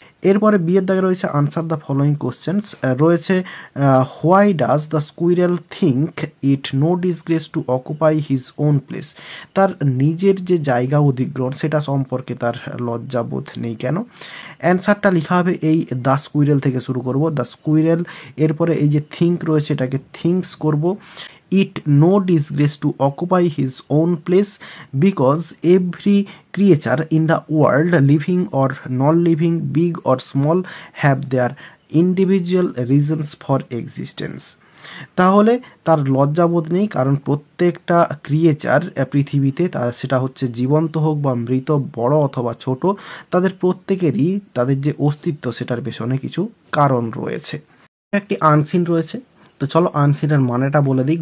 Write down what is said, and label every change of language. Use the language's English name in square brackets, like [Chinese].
[Bangla] এরপরে বিয়ের দাগে রয়েছে [English] Answer the following questions. [Bangla] রয়েছে [English] why does the squirrel think it no disgrace to occupy his own place, [Bangla] তার নিজের যে জায়গা অধিগ্রহণ সেটা সম্পর্কে তার লজ্জাবোধ নেই কেন। অ্যান্সারটা লেখা হবে এই দ্য স্কুইরেল থেকে শুরু করব, দ্য স্কুইরেল। এরপরে এই যে থিঙ্ক রয়েছে এটাকে থিঙ্কস করব। [English] It no disgrace to occupy his own place because every creature in the world, living or non-living, big or small, have their individual reasons for existence. [Bangla] তাহলে তার লজ্জাবোধ নেই, কারণ প্রত্যেকটা ক্রিয়েচার পৃথিবীতে সেটা হচ্ছে জীবন্ত হোক বা মৃত, বড় অথবা ছোট, তাদের প্রত্যেকেরই তাদের যে অস্তিত্ব সেটার পেছনে কিছু কারণ রয়েছে। একটি আনসিন রয়েছে, তো চলো আনসিনের মানেটা বলে দিই।